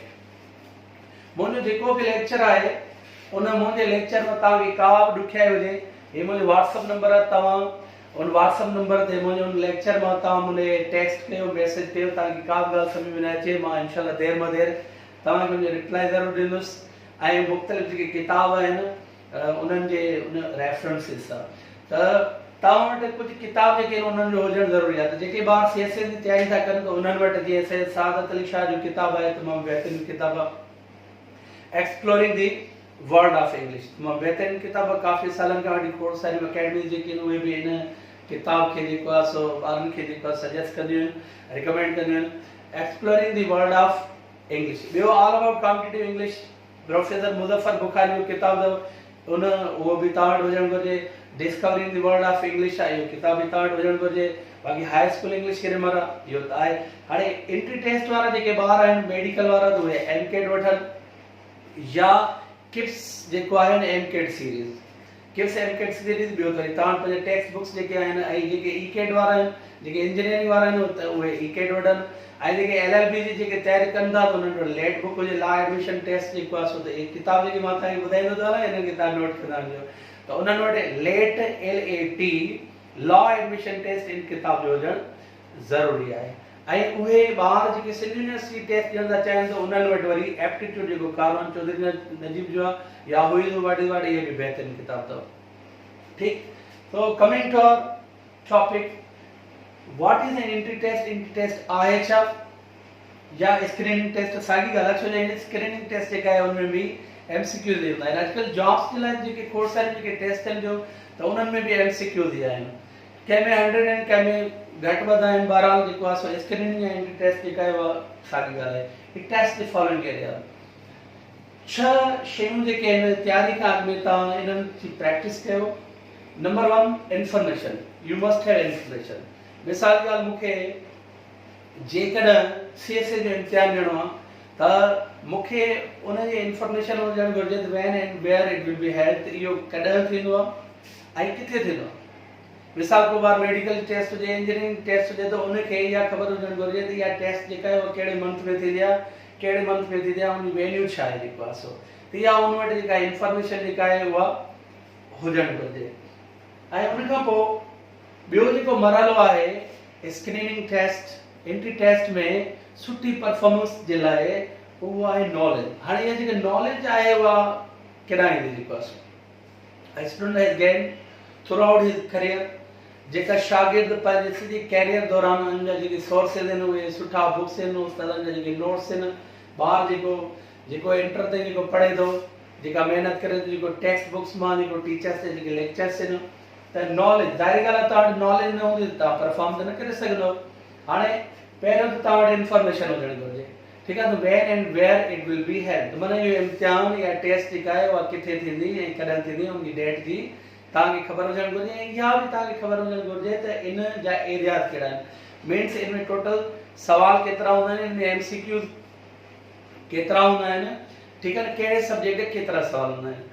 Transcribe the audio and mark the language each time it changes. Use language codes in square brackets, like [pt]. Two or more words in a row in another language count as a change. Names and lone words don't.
[sd] मुंहिंजो जेको बि लेक्चर आहे उन मुंहिंजे लेक्चर में तव्हांखे का बि ॾुखियाई हुजे, हे मुंहिंजो [en] WhatsApp number [sd] आहे, तव्हां उन [en] WhatsApp number [sd] ते मुंहिंजे उन लेक्चर में तव्हां मुंहिंजे टेक्स्ट कयो, मैसेज कयो, तव्हांखे का बि ॻाल्हि सम्झ में न अचे, मां इनशाला देर में देर तव्हांखे मुंहिंजो रिप्लाई ज़रूरु ॾींदुसि। ऐं मुख़्तलिफ़ जेके किताब आहिनि उन्हनि जे उन रेफरेंसिस सां, त तव्हां वटि कुझु किताब जेके आहिनि उन्हनि जो हुजणु ज़रूरी आहे। त जेके ॿार CSA जी तयारी था कनि त उन्हनि वटि जीअं सैयद सादत अली शाह जो किताब आहे, तमामु बहितरीनु किताब आहे, एक्सप्लोरिंग दी वर्ल्ड ऑफ इंग्लिश, तमामु बहितरीनु किताब आहे। काफ़ी सालनि खां वठी खोड़ सारियूं अकेडमीज़ जेके आहिनि उहे बि इन किताब खे जेको आहे सो ॿारनि खे जेको आहे सजेस्ट कंदियूं आहिनि, रिकमेंड कंदियूं आहिनि। एक्सप्लोरिंग दी वर्ल्ड ऑफ इंग्लिश, ॿियो ऑल अबाउट कॉम्पिटिटिव इंग्लिश, प्रोफेसर मुज़फ़र बुखारी जो किताब अथव, उन उहो बि तव्हां वटि हुजणु घुरिजे। डिस्कवरिंग दी वर्ल्ड ऑफ इंग्लिश आहे, इहो किताब बि तव्हां वटि हुजणु घुरिजे। बाक़ी हाई स्कूल इंग्लिश ग्रामर आहे, इहो त आहे। हाणे [en] entry test [sd] वारा जेके ॿार आहिनि मेडिकल वारा, त उहे MCAT वठनि या किप्स जेको आहे न MCAT सीरीज़, किप्स MCAT सीरीज़। ॿियो वरी तव्हां पंहिंजे [en] text books [sd] जेके आहिनि, ऐं जेके ECAT वारा आहिनि, जेके इंजीनियरिंग वारा आहिनि त उहे ECAT वठनि, ऐं जेके LLB जी जेके तयारी कनि था त उन्हनि वटि [en] LAT book [sd] हुजे, [en] law admission test [sd] जेको आहे सो त इहे किताब जेके मां तव्हांखे ॿुधाईंदो थो हलां, हिननि खे तव्हां नोट कंदा वञो। त उन्हनि वटि [en] LAT LAT law admission test [sd] इन किताब जो हुजणु ज़रूरी आहे। ऐं उहे ॿार जेके सिंध यूनिवर्सिटी टेस्ट ॾियण था चाहिनि त उन्हनि वटि वरी एप्टीट्यूड जेको कारवान चौधरी नजीब जो आहे या हुई वाट इज़ वाट, इहे बि बहितरीनु किताब अथव। ठीकु, [en] So coming to our topic, what is an entry test? entry test [sd] आहे छा या [en] screening test? [sd] साॻी ॻाल्हि आहे, छो जो [en] screening test [sd] जेका आहे उनमें बि MCQs ॾींदा आहिनि। अॼुकल्ह जॉब्स जे लाइ जेके खोड़ सारियूं जेके टेस्ट आहिनि जो, त उन्हनि में बि MCQs ईंदा आहिनि, कंहिंमें 100 आहिनि, कंहिंमें घटि वधि आहिनि। बहरहाल जेको आहे सो स्क्रीनिंग या [en] entry test [sd] जेका आहे उहा साॻी ॻाल्हि आहे। हिकु [en] test the following area, [sd] 6 शयूं जेके आहिनि तयारी खां अॻु में तव्हां इन्हनि जी प्रैक्टिस कयो। [en] number 1 information, You must have information. [sd] मिसाल जी ॻाल्हि, मूंखे जेकॾहिं CSA जो इम्तिहान ॾियणो आहे त मूंखे उनजी इंफॉर्मेशन हुजणु घुरिजे त [en] when and where it will be held, [sd] इहो कॾहिं थींदो आहे ऐं किथे थींदो आहे। मिसाल को बार [en] medical test [sd] हुजे, [en] engineering test [sd] हुजे, त उनखे इहा ख़बर हुजणु घुरिजे त इहा टेस्ट जेका आहे उहा कहिड़े मंथ में थींदी आहे, कहिड़े मंथ में थींदी आहे, उन वेन्यू छा आहे जेको आहे सो, त इहा उन वटि जेका इंफॉर्मेशन जेका आहे उहा हुजणु घुरिजे। ऐं उनखां पोइ ॿियो जेको मरहलो आहे [en] screening test, entry test [sd] में सुठी परफॉर्मेंस जे लाइ उहो आहे नॉलेज। हाणे इहा जेका नॉलेज आहे उहा केॾांहुं ईंदी जेको आहे, [en] student has gain through out his career, [sd] जेका शागिर्द पंहिंजे सॼे कैरियर दौरान उन्हनि जा जेके सोर्सिस आहिनि उहे सुठा बुक्स आहिनि, उस्तादनि जा जेके नोट्स आहिनि, ॿार जेको इंटर ताईं जेको पढ़े थो, जेका महिनत करे थो, जेको [en] text books [sd] मां जेको टीचर्स जा जेके लेक्चर्स आहिनि, त नॉलेज, ज़ाहिरी ॻाल्हि आहे तव्हां वटि नॉलेज न हूंदी त तव्हां परफॉर्म त न करे सघंदव। हाणे पहिरियों त तव्हां वटि इंफॉर्मेशन हुजणु घुरिजे, ठीकु आहे, त [en] when and where it will be held, [sd] माना इहो इम्तिहान या टेस्ट जेका आहे उहा किथे थींदी ऐं कॾहिं थींदी, उनजी डेट जी तव्हांखे ख़बर हुजणु घुरिजे। ऐं इहा बि तव्हांखे ख़बर हुजणु घुरिजे त इन जा एरियाज़ कहिड़ा आहिनि, मीन्स इन में टोटल सवाल केतिरा हूंदा आहिनि, इन में MCQs केतिरा हूंदा आहिनि, ठीकु आहे न, कहिड़े सब्जेक्ट केतिरा सवाल हूंदा आहिनि।